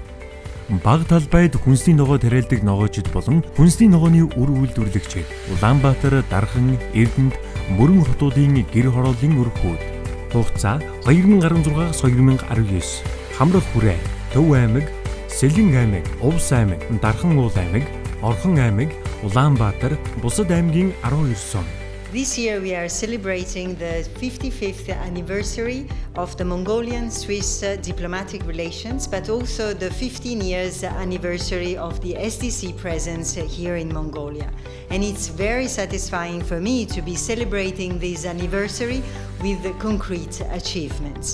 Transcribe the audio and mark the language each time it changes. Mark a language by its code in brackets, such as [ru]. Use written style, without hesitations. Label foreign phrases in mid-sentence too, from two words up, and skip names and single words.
[mn] Бага талбайд хүнсний ногоо тариалдаг ногоочид болон хүнсний ногооны үр үйлдвэрлэгчид Улаанбаатар, Дархан, Эрдэнэт, Мөрөн хотуудын гэр хорооллын өрхүүд. Хугацаа 2016-аас 2019. Хамрах хүрээ, Төв аймаг, Сэлэн аймаг, Увс аймаг, Дархан уул аймаг, Орхон аймаг, Улаанбаатар, бусад аймгийн 12 сум. [en] This year we are celebrating the 55th anniversary of the Mongolian-Swiss diplomatic relations, but also the 15 years anniversary of the SDC presence here in Mongolia. And it's very satisfying for me to be celebrating this anniversary with concrete achievements.